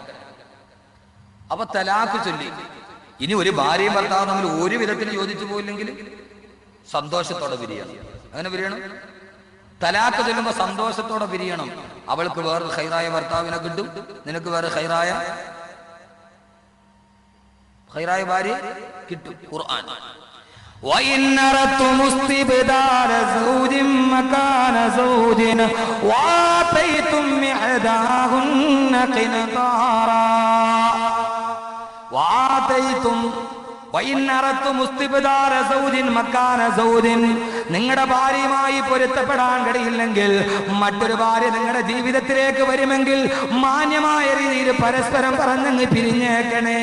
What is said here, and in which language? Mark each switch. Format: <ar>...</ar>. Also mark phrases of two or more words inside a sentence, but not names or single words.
<ml>അപ്പൊ തലാഖ് ചൊല്ലി ഇനി ഒരു ഭാര്യയും ഭർത്താവും തമ്മിൽ ഒരു വിധത്തിൽ യോജിച്ചു പോയില്ലെങ്കിൽ സന്തോഷത്തോടെ പിരിയണം. അങ്ങനെ പിരിയണം. തലാഖ് ചൊല്ലുമ്പോ സന്തോഷത്തോടെ പിരിയണം. അവൾക്ക് വേറെ ഖൈറായ ഭർത്താവിനെ കിട്ടും, നിനക്ക് വേറെ ഖൈറായ ഭാര്യ കിട്ടും. ഖുർആൻ</ml> <ar>وَإِنْ أَرَدْتُمُ اسْتِبْدَالَ زَوْجٍ مَكَانَ زَوْجٍ وَآتَيْتُمْ إِحْدَاهُنَّ قِنْطَارًا</ar> <ml>നിങ്ങളുടെ ഭാര്യയുമായി പൊരുത്തപ്പെടാൻ കഴിയില്ലെങ്കിൽ, മറ്റൊരു ഭാര്യ നിങ്ങളുടെ ജീവിതത്തിലേക്ക് വരുമെങ്കിൽ മാന്യമായ രീതിയിൽ പരസ്പരം പറഞ്ഞങ്ങ് പിരിഞ്ഞേക്കണേ.</ml>